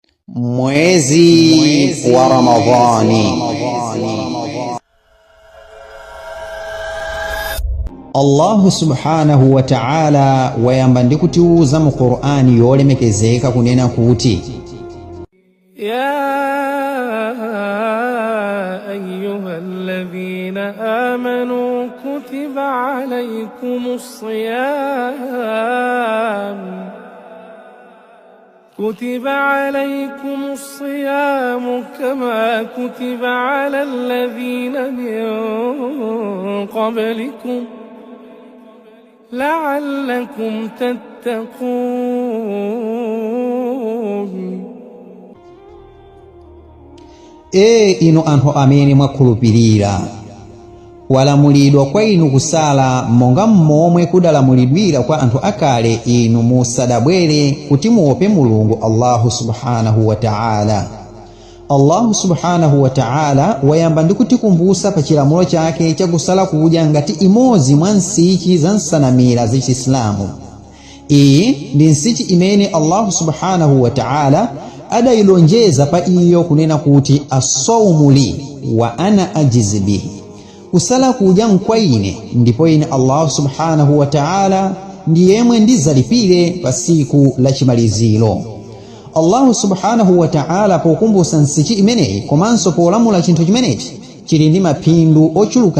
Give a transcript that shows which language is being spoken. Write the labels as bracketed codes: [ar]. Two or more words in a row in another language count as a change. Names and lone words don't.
[ny] mwezi wa Ramadhani. [ar] الله سبحانه وتعالى [ny] wayamba ndikutiuza mu Qur'ani yolemekezeka kunena kuti [ar] يا أيها الذين آمنوا كتب عليكم الصيام كتب عليكم الصيام كما كتب على الذين من قبلكم لعلكم تتقون. [ny] inu anthu amene mwakhulupirira, walamulidwa kwa inu kusala monga momwe kudalamulidwira kwa anthu akale inu musadabwere kuti muope Mulungu [ar] الله سبحانه وتعالى. الله سبحانه وتعالى [ny] wayamba ndikutikumbusa pa chilamulo chake chakusala kudya ngati imodzi mwa nsichi za nsanamira za Chisilamu. Iyi ndi nsichi imene [ar] الله سبحانه وتعالى [ny] adayilonjeza pa iyo kunena kuti [ar] الصوم لي وأنا أجزي به, [ny] kusala kudya nkwa ine ndipo ine [ar] الله سبحانه وتعالى [ny] ndi yemwe ndizalipire pa siku la chimaliziro. [ar] الله سبحانه وتعالى [ny] pokumbusa nsichi imeneyi komanso polamula chinthu chimenechi chili ndi mapindu ochuluka